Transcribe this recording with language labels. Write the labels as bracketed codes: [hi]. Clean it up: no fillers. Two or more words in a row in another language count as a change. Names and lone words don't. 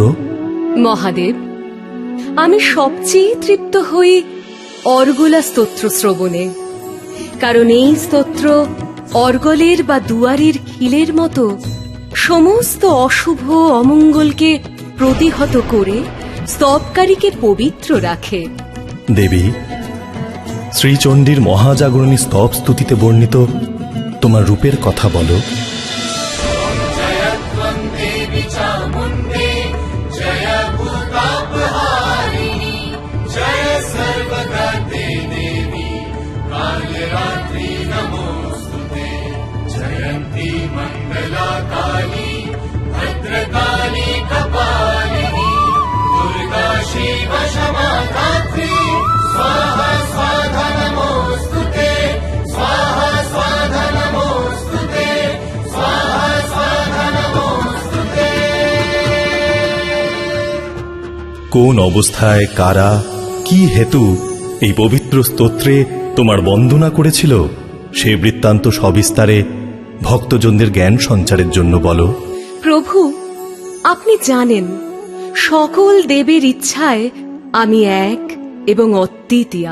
[bn] মহাদেব, আমি সবচেয়ে তৃপ্ত হই অর্গলা স্তোত্র শ্রবণে, কারণ এই স্তোত্র অর্গলের বা দুয়ারের খিলের মতো সমস্ত অশুভ অমঙ্গলকে প্রতিহত করে স্তবকারীকে পবিত্র রাখে। দেবী, শ্রীচণ্ডীর মহাজাগরণী স্তব স্তুতিতে বর্ণিত তোমার রূপের কথা বলো। [sa] जयंती मंगला काली भद्रकाली कपालिनी दुर्गा शिव क्षमा धात्री स्वाहा स्वाधा नमोस्तुते स्वाहा स्वाधा नमोस्तुते स्वाहा स्वाधा नमोस्तुते। [bn] কোন অবস্থায় কারা কি হেতু এই পবিত্র স্তোত্রে তোমার বন্দনা করেছিল, সে বৃত্তান্ত সবিস্তারে ভক্তজনদের জ্ঞান সঞ্চারের জন্য বলো। প্রভু, আপনি জানেন সকল দেবের ইচ্ছায় আমি এক এবং অদ্বিতীয়া।